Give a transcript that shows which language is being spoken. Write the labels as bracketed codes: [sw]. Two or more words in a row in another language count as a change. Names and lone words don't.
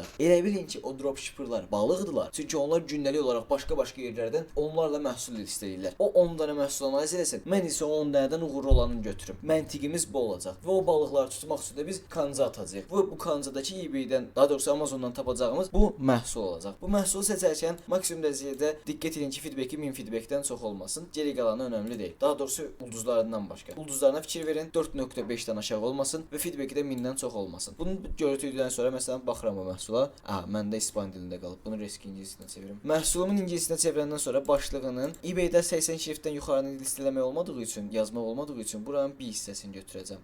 [az] Elə bilin ki, o dropshipperlar balıqdılar. Çünki onlar gündəlik olaraq başqa yerlərdən onlarla məhsul istəyirlər. O 10 dənə məhsul analiz eləsin. Mən isə 10 dənədən uğurlu olanını götürüm. Məntiqimiz bu olacaq. Və o balıqları tutmaq üçün də biz kanca atacağıq. Bu kancadakı eBay-dən, daha doğrusu Amazondan tapacağımız bu məhsul olacaq. Bu məhsulu seçərkən maksimum dərəcədə diqqət edin ki, feedback-i 1000 feedback-dən çox olmasın. Geri qalanı önəmli deyil. Daha doğrusu ulduzlarından başqa. Ulduzlarına fikir verin, 4.5-dən aşağı olmasın və feedback-i də 1000-dən çox olmasın. Bunu götürdükdən sonra məsələn baxıram bu məhsula. Məndə İspan dilində qalıb. Bunu risk ingilisinə çevirim. Məhsulumun ingilisinə çevirəndən sonra başlığının eBay-də 80 şriftdən yuxarını listələmək olmadığı üçün, yazmaq olmadığı üçün buranın bir hissəsini götürəcəm.